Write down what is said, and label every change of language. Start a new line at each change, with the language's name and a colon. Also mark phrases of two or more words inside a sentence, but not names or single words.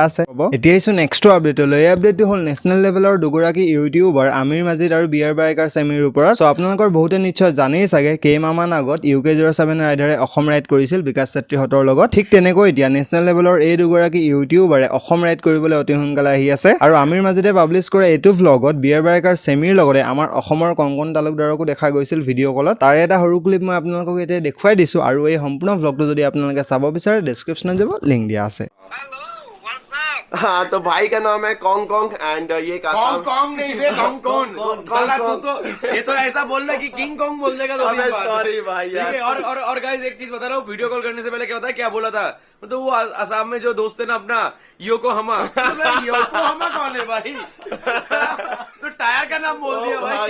Assamese: আছে এতিয়া ইছো
English: next updateলৈ
Assamese: এই আপডেটটো হ'ল
English: national levelৰ
Assamese: দুগৰাকী ইউটিউবাৰ আমিৰ মাজিদ আৰু বিয়াৰ বাইকাৰ সেমিৰ ওপৰত সো আপোনালোকৰ বহুতে নিশ্চয় জানেই চাগে কেইমাহমান আগত UK07 ৰাইডাৰে অসম ৰাইড কৰিছিল বিকাশ চেত্ৰীহঁতৰ লগত ঠিক তেনেকৈ এতিয়া
English: national levelৰ
Assamese: এই দুগৰাকী ইউটিউবাৰে অসম ৰাইড কৰিবলৈ অতি সোনকালে আহি আছে আৰু আমিৰ মাজিদে পাবলিশ কৰা এইটো ভ্লগত বিয়াৰ বাইকাৰ সেমিৰ লগতে আমাৰ অসমৰ কংকন তালুকদাৰকো দেখা গৈছিল
English: video callত
Assamese: তাৰ এটা সৰু ক্লিপ মই আপোনালোকক এতিয়া দেখুৱাই দিছো আৰু এই সম্পূৰ্ণ ভ্লগটো যদি আপোনালোকে চাব বিচাৰে ডেসক্ৰিপচনত যাব লিংক দিয়া আছে
Hindi: हाँ तो भाई का नाम है कॉन्ग कॉन्ग एंड ये कॉन्ग कॉन्ग नहीं बे कॉन्ग कॉन्ग साला तू तो ये तो ऐसा बोल रहा है कि किंग कॉन्ग बोल देगा तो अबे सॉरी भाई यार ठीक है और गाइस एक चीज बता रहा हूँ
English: video call
Hindi: करने से पहले क्या होता है क्या बोला था मतलब वो असम में जो दोस्त है ना अपना योकोहामा योकोहामा कौन है भाई तो टायर का नाम बोल दिया भाई